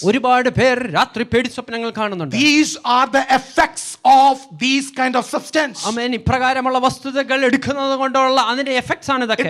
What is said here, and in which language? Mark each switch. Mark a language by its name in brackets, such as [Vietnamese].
[Malayalam] ഒരുപാട് പേർ രാത്രി പേടി സ്വപ്നങ്ങൾ കാണുന്നുണ്ട്. [English] These are the effects of these kind of substance. [Malayalam] ആമേൻ. ഇപ്രകാരമുള്ള വസ്തുതകൾ എടുക്കുന്നത് കൊണ്ടുള്ള അതിന്റെ എഫക്ട്സ് ആണ് ഇതൊക്കെ.